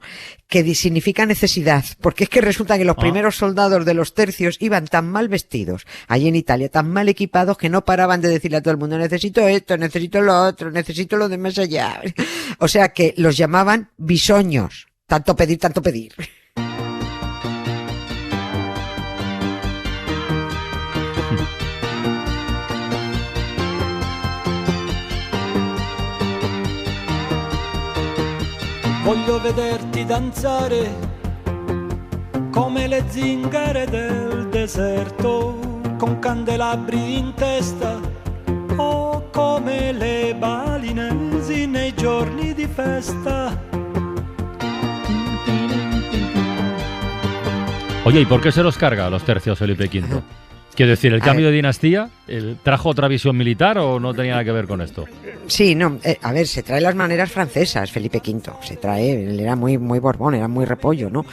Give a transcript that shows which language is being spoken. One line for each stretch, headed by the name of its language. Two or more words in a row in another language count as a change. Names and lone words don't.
Spanish: Que significa necesidad, porque es que resulta que los primeros soldados de los tercios iban tan mal vestidos, allí en Italia, tan mal equipados que no paraban de decirle a todo el mundo, necesito esto, necesito lo otro, necesito lo de más allá. O sea que los llamaban bisoños. Tanto pedir, tanto pedir.
Italian: Voglio vederti danzare come le zingare del deserto, con candelabri in testa o come le balinesi nei giorni di festa.
Spanish: Oye, ¿y por qué se los carga a los tercios Felipe V? Quiero decir, ¿el cambio de dinastía trajo otra visión militar o no tenía nada que ver con esto? Sí, no, a ver, se trae las maneras francesas, Felipe V, se trae, él era muy borbón, era muy repollo, ¿no?